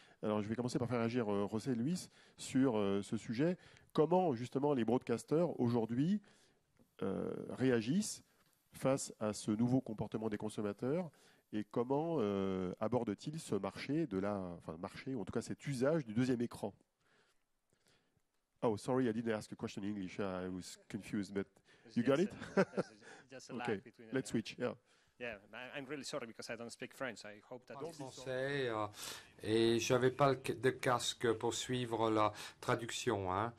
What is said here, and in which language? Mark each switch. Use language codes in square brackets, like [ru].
[fr] Alors, je vais commencer par faire agir José et Luis sur ce sujet. Comment, justement, les broadcasters, aujourd'hui, réagissent face à ce nouveau comportement des consommateurs et comment aborde-t-il ce marché, marché, ou en tout cas cet usage du deuxième écran? [en] Oh, sorry, I didn't ask a question in English. I was confused, but you got it? Okay, let's switch. Yeah. Yeah, I'm really sorry because I don't speak French. I hope that [fr] En français et je n'avais pas de casque pour suivre la traduction.